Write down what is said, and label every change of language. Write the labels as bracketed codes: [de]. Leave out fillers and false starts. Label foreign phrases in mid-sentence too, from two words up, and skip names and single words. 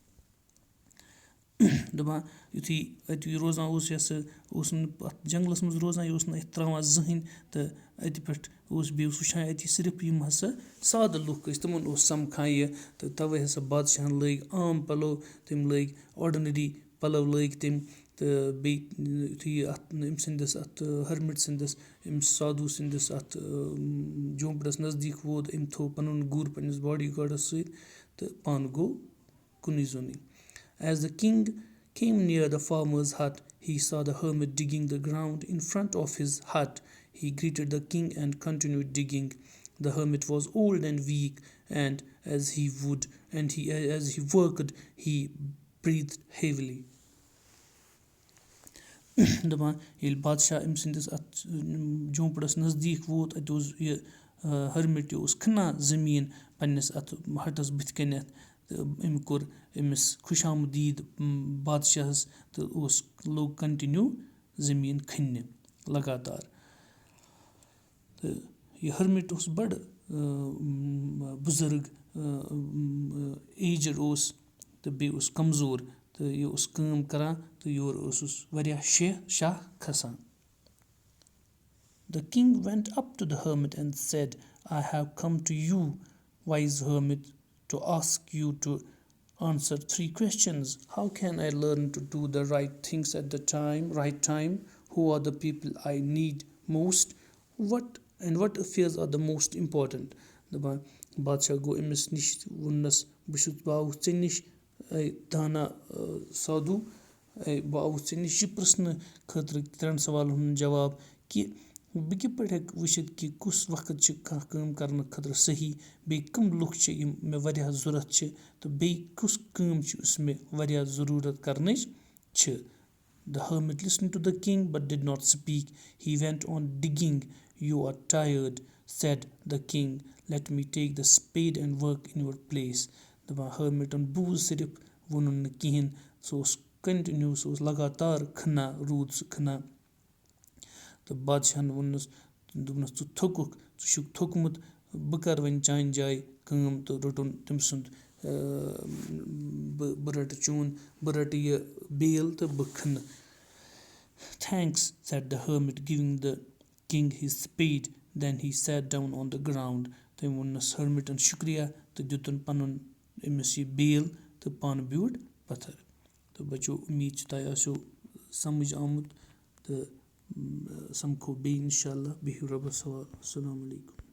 [ks] دَپان یُتھُے اَتہِ روزان اوس یہِ ہسا اوس نہٕ اَتھ جنٛگلَس منٛز روزان یہِ اوس نہٕ اَتہِ ترٛاوان زٕہٕنۍ تہٕ اَتہِ پٮ۪ٹھ بیٚیہِ اوس وٕچھان اَتہِ صرف یِم ہسا سادٕ لُکھ ٲسۍ تِمَن اوس سَمکھان یہِ تہٕ تَوَے ہسا بادشاہَن لٲگۍ عام پَلو تٔمۍ لٲگۍ آرڈِنٔری پَلو لٲگۍ تٔمۍ تہٕ بیٚیہِ یُتھُے یہِ اَتھ أمۍ سٕنٛدِس اَتھ ۂرمِٹ سٕنٛدِس أمِس سادوٗ سٕنٛدِس اَتھ جھونٛپڑَس نزدیٖک ووت أمۍ تھوٚو پَنُن گُر پنٛنِس باڈی گاڈَس سۭتۍ تہٕ پانہٕ گوٚو کُنُے زوٚنُے. [en] As the king came near the farmer's hut, he saw the hermit digging the ground in front of his hut. He greeted the king and continued digging. The hermit was old and weak, and as he worked, he breathed heavily. [ks] دَپان ییٚلہِ بادشاہ أمۍ سٕنٛدِس اَتھ جھونٛپڑَس نزدیٖک ووت اَتہِ اوس یہِ ۂرمِٹ یہِ اوس کھنان زٔمیٖن پنٛنِس اَتھ ہَٹَس بٕتھِ کَنٮ۪تھ تہٕ أمۍ کوٚر أمِس خوش آمدیٖد بادشاہَس تہٕ لوٚگ کَنٹِنیوٗ زٔمیٖن کھننہِ لگاتار. تہٕ یہِ ۂرمِٹ اوس بَڑٕ بُزرٕگ ایجِڈ اوس تہٕ بیٚیہِ اوس کمزور تہٕ یہِ اوس کٲم کَران تہٕ یورٕ اوسُس واریاہ شاہ کھسان. [en] The king went up to the hermit and said, I have come to you, wise hermit, to ask you to answer 3 questions. How can I learn to do the right things at the right time? Who are the people I need most? What affairs are the most important? [ks] دَپان بادشاہ گوٚو أمِس نِش ووٚننَس بہٕ آوُس ژےٚ نِش دانا سادوٗ بہٕ آوُس ژےٚ نِش یہِ پِرٛژھنہٕ خٲطرٕ 3 سوالَن ہُنٛد جواب کہِ بہٕ کِتھ پٲٹھۍ ہٮ۪کہٕ وٕچھِتھ کہِ کُس وقت چھِ کانٛہہ کٲم کَرنہٕ خٲطرٕ صحیح بیٚیہِ کٕم لُکھ چھِ یِم مےٚ واریاہ ضوٚرَتھ چھِ تہٕ بیٚیہِ کُس کٲم چھِ یُس مےٚ واریاہ ضٔروٗرت کَرنٕچ چھِ [en] The hermit listened to the king but did not speak. He went on digging. You are tired, said the king. Let me take the spade and work in your place. [ks] دَپان ہٲرمِٹَن بوٗز صرف ووٚنُن نہٕ کِہیٖنۍ سُہ اوس کَنٹِنیوٗ سُہ اوس لگاتار کھنان روٗد سُہ کھنان تہٕ بادشاہَن ووٚننَس دوٚپنَس ژٕ تھوٚکُکھ ژٕ چھُکھ تھوٚکمُت بہٕ کَرٕ وۄنۍ چانہِ جایہِ کٲم تہٕ روٚٹُن تٔمۍ سُنٛد بہٕ رَٹہٕ چون بہٕ رَٹہٕ یہِ بیل تہٕ بہٕ کھنہٕ [en] Thanks, said the hermit, giving the king his spade. Then he sat down on the ground. [ks] تٔمۍ ووٚننَس ۂرمِٹَن شُکریہ تہٕ دیُتُن پَنُن أمِس یہِ بیل تہٕ پانہٕ بیوٗٹھ پَتھر تہٕ بَچو اُمیٖد چھِ تۄہہِ آسیو سَمٕجھ آمُت تہٕ سَمکھو بیٚیہِ [ar] اِنشاء اللہ [ks] بِہِو رۄبَس حوال [ar] اَسَلامُ علیکُم